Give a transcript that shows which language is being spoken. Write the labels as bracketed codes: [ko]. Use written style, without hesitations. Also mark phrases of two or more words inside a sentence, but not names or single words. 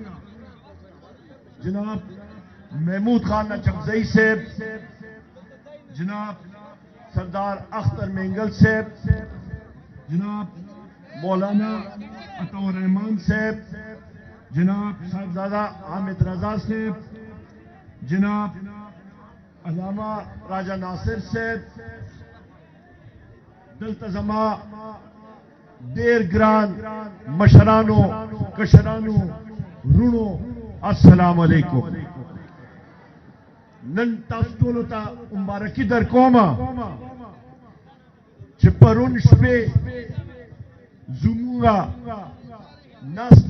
[ur] جناب محمود خان چکزئی صاحب، جناب سردار اختر مینگل صاحب، جناب مولانا عطا الرحمان صاحب، جناب صاحبزادہ حامد رضا صاحب، جناب علامہ راجہ ناصر صاحب، [ps] دلتزما دیر گران مشرانو کشرانو رونو السلام علیکم. نن تاسو ټولو ته مبارکي در کومه چې پرون شپې زموږه ناسته